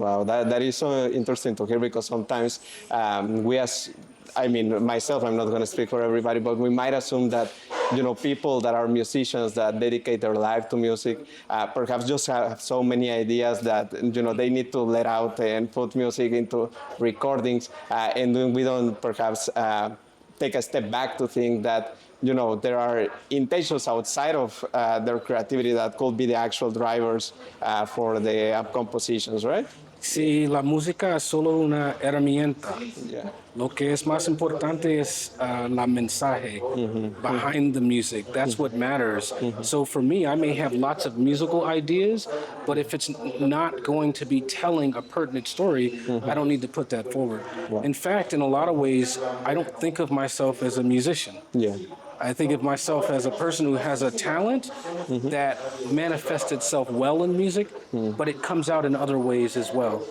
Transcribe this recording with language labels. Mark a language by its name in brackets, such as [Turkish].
[English] Wow, that is so interesting to hear, because sometimes myself, I'm not going to speak for everybody, but we might assume that, people that are musicians that dedicate their life to music, perhaps just have so many ideas that, they need to let out and put music into recordings, and then we don't perhaps take a step back to think that, there are intentions outside of their creativity that could be the actual drivers for the compositions, right? [Spanish] Sí, la música es solo una herramienta. Lo que es más importante es la mensaje [English] behind the music. That's what matters. So for me, I may have lots of musical ideas, but if it's not going to be telling a pertinent story, I don't need to put that forward. In fact, in a lot of ways, I don't think of myself as a musician. I think of myself as a person who has a talent that manifests itself well in music, but it comes out in other ways as well.